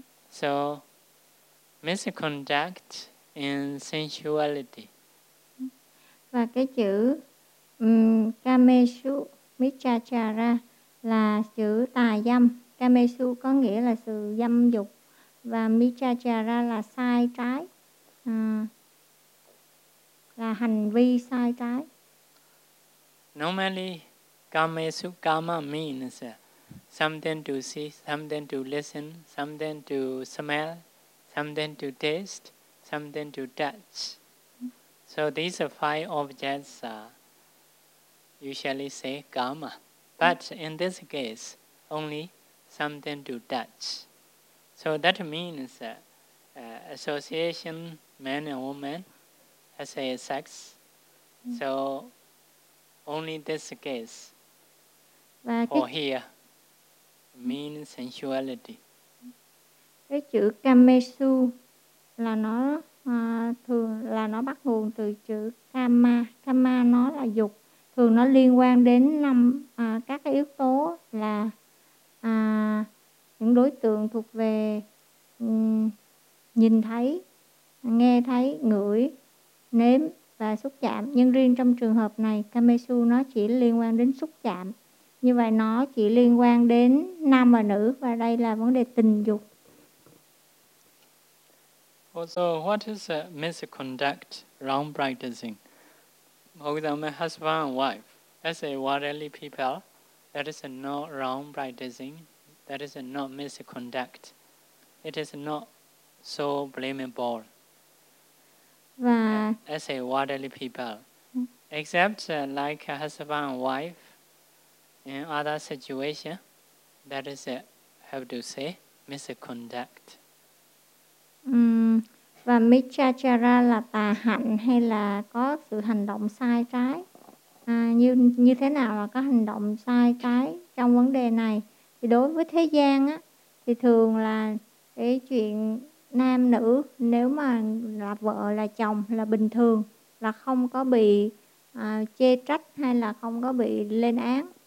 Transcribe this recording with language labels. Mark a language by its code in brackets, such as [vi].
[en] So misconduct in sensuality. [vi] Và cái chữ Kamesu Michachara là chữ tà dâm. Kamesu có nghĩa là sự dâm dục và Michachara là sai trái, là hành vi sai trái. [en] Normally, Kamesu Kama means something to see, something to listen, something to smell, something to taste, something to touch. So these are five objects usually say karma. But in this case, only something to touch. So that means association, man and woman, as a sex. So only this case or here means sensuality. [vi] Cái chữ kamesu là nó thường là nó bắt nguồn từ chữ kama. Kama nó là dục, thường nó liên quan đến năm các cái yếu tố là những đối tượng thuộc về nhìn thấy, nghe thấy, ngửi, nếm và xúc chạm. Nhưng riêng trong trường hợp này, kamesu nó chỉ liên quan đến xúc chạm. Như vậy nó chỉ liên quan đến nam và nữ, và đây là vấn đề tình dục. [en] Also, what is a misconduct around practicing? For example, husband and wife, as a worldly people, that is not wrong practicing, that is not misconduct. It is not so blamable. [vi] Và [en] as a worldly people, except like a husband and wife, in other situation, that is have to say misconduct. [vi] Và Michachara là tà hạnh hay là có sự hành động sai trái. Như thế nào là có hành động sai trái trong vấn đề này? Thì đối với thế gian á, thì thường là cái chuyện nam nữ, nếu mà là vợ là chồng là bình thường, là không có bị chê trách hay là không có bị lên án.